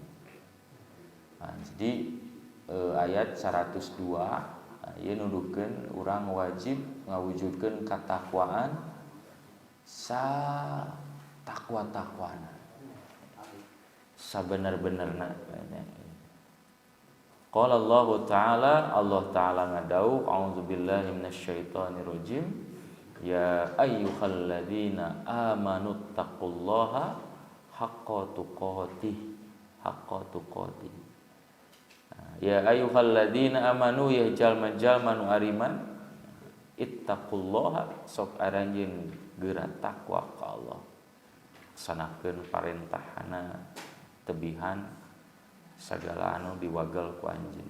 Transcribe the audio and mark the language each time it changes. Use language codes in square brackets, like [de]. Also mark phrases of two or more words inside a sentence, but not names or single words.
[su] Nah, jadi ayat 102 ieu nuduhkeun urang wajib ngawujudkeun katakwaan sa takwa-takwana sabener-benerna. [ar] قال الله تعالى ngadau أعوذ بالله من الشيطان الرجيم. يا أيها الذين آمنوا اتقوا الله حق تقاته. يا أيها الذين آمنوا [su] ya jalma-jalma nu ariman ittaqullaha sok aranjeun geura takwa ka Allah. Sanakeun parentahna tebihan sagala anu diwagel ku anjeun.